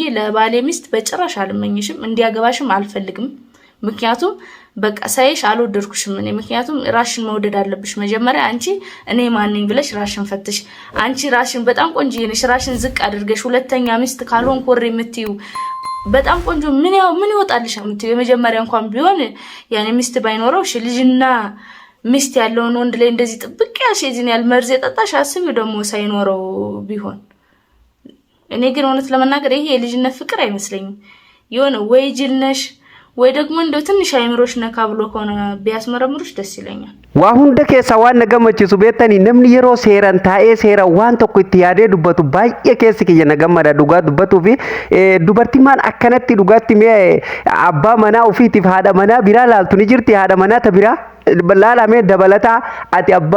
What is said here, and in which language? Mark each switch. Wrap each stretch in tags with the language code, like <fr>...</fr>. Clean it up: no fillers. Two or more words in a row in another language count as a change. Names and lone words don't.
<am>ለባሌ ሚስት በጭራሽ አልመኝሽም እንዲያገባሽም አልፈልግም ምክንያቱም በቃ ሳይሽ አልወደድኩሽም እኔ ምክንያቱም ራስሽን መውደድ አለብሽ መጀመሪያ አንቺ እኔ ማን ነኝ ብለሽ ራስሽን ፈትሽ አንቺ ራስሽን በጣም ቆንጆ ነሽ ራስሽን ዝቅ አድርገሽ ሁለተኛ ሚስት ካልሆን ኮሬ የምትዩ በጣም ቆንጆ ምን ይወጣልሽ የምትዩ የመጀመሪያ እንኳን ቢሆን ያኔ ሚስት ባይኖረው እሺ ልጅና ሚስት ያለውን ወንድ ላይ እንደዚህ ጥብቅ ያልሽ እዚህን ያል መርዝ የጠጣሽ አስቢው ደግሞ ሳይኖረው ቢሆን እኔ ግን እውነት ለመናገር ይሄ የልጅነት ፍቅር አይመስለኝም የሆነ ወይ ጅልነሽ ወይ ደግሞ እንደው ትንሽ አይምሮሽ ነካ ብሎ ከሆነ ቢያስመረምሩሽ ደስ ይለኛል</am> <om>Wahunda keessa waan nagammachuu beektanii namni yeroo seeran taa'ee seera waan tokko itti yaadee dubbatu baay'ee keessi kiyya nagammada dhugaa dubbatuu fi dubartii maan akkanatti dhugaatti mee abbaa manaa ofiitiif haadha manaa biraa laaltu ni jirti haadha manaa ta biraa laalamee dabalata ati abbaa</om>